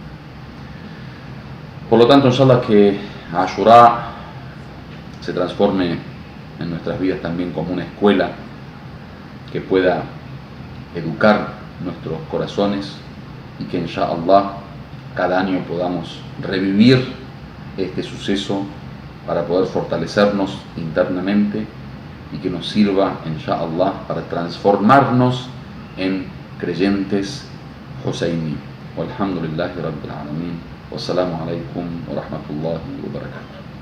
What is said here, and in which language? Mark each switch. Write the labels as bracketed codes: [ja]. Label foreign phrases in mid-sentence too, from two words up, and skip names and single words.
[es] Por lo tanto, inshallah, que Ashura se transforme en nuestras vidas también como una escuela que pueda educar nuestros corazones, y que inshallah cada año podamos revivir este suceso para poder fortalecernos internamente, y que nos sirva inshallah para transformarnos en creyentes Husayni. [ar] والحمد لله رب العالمين. والسلام عليكم ورحمة الله وبركاته.